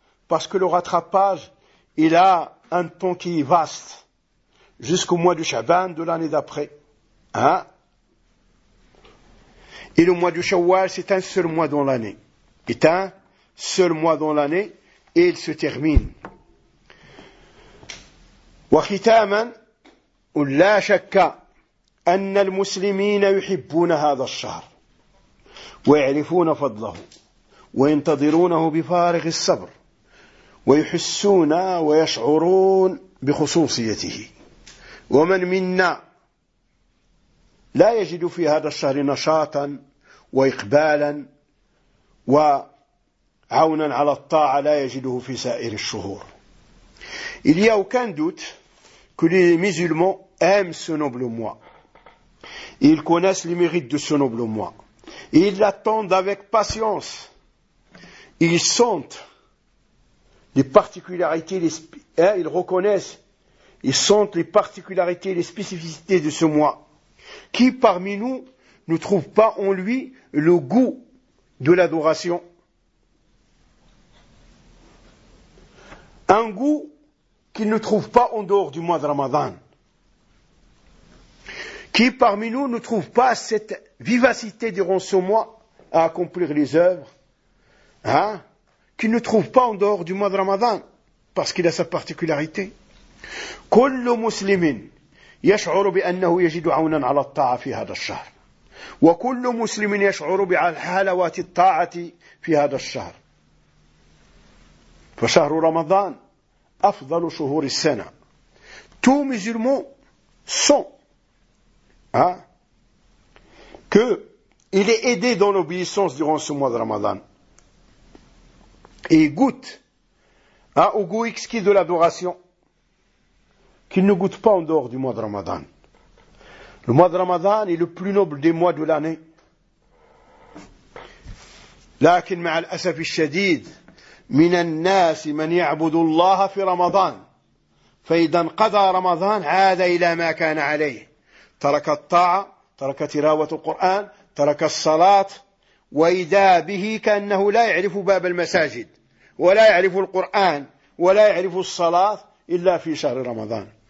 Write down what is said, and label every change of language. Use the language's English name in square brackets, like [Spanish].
[French] parce que le rattrapage, il a un temps qui est vaste, jusqu'au mois de Chaban de l'année d'après. Hein? Et le mois de Shawwal, c'est un seul mois dans l'année. C'est un seul mois dans l'année, et il se termine. [Arabic] وَخِتَامًا وَلَا شَكَّ أَنَّ الْمُسْلِمِينَ يُحِبُّونَ هَذَا الشَّهْرِ وَيَعْرِفُونَ فَضْلَهُ وَيَنْتَظِرُونَهُ بِفَارِغِ الصَّبْرِ ويحسون ويشعرون بخصوصيته ومن منا لا يجد في هذا الشهر نشاطا وإقبالا وعونا على الطاعة لا يجده في سائر الشهور. [French] Il y a aucun doute que les musulmans aiment ce noble mois. Ils connaissent les mérites de ce noble mois. Ils l'attendent avec patience. Ils sentent les particularités, ils reconnaissent, ils sentent les particularités, les spécificités de ce mois. Qui parmi nous ne trouve pas en lui le goût de l'adoration? Un goût qu'il ne trouve pas en dehors du mois de Ramadan. Qui parmi nous ne trouve pas cette vivacité durant ce mois à accomplir les œuvres? Hein? Qu'il ne trouve pas en dehors du mois de Ramadan, parce qu'il a sa particularité. [Arabic] كل مسلم يشعر بأنه يجد عونا على الطاعة في هذا الشهر. وكل مسلم يشعر بحلاوات الطاعة في هذا الشهر. فشهر رمضان أفضل شهور السنة. [French] Tous musulmans sont, qu'il est aidé dans l'obéissance durant ce mois de Ramadan. Et il goûte au goût exquis de l'adoration qu'il ne goûte pas en dehors du mois de Ramadan. Le mois de Ramadan est le plus noble des mois de l'année. [Arabic] لكن مع الأسف الشديد من الناس من يعبد الله في رمضان فإذا انقضى رمضان عاد إلى ما كان عليه ترك الطاعة ترك تلاوة القرآن ترك الصلاة وإذا به كأنه لا يعرف باب المساجد ولا يعرف القرآن ولا يعرف الصلاة إلا في شهر رمضان.